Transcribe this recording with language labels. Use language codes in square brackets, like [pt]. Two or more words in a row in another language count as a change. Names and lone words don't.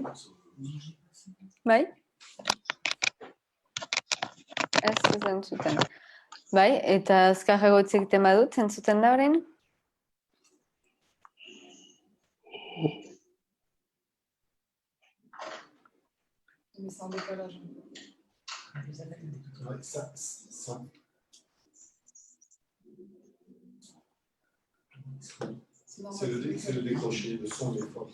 [eu] Bai? Ez entzuten. Bai, eta azkarrago hitz egiten badut, entzuten da orain? [fr] Mais c'est en décalage. Ouais, ça. C'est le décroché, le son est fort.